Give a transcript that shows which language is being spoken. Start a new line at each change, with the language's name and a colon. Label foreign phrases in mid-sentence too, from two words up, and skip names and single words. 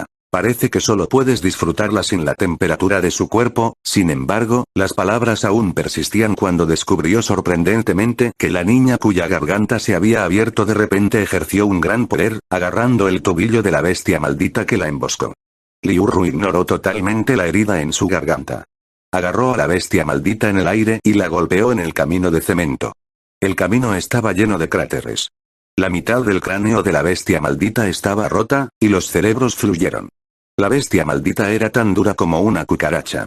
Spanish: Parece que solo puedes disfrutarla sin la temperatura de su cuerpo. Sin embargo, las palabras aún persistían cuando descubrió sorprendentemente que la niña cuya garganta se había abierto de repente ejerció un gran poder, agarrando el tobillo de la bestia maldita que la emboscó. Liu Ru ignoró totalmente la herida en su garganta. Agarró a la bestia maldita en el aire y la golpeó en el camino de cemento. El camino estaba lleno de cráteres. La mitad del cráneo de la bestia maldita estaba rota, y los cerebros fluyeron. La bestia maldita era tan dura como una cucaracha.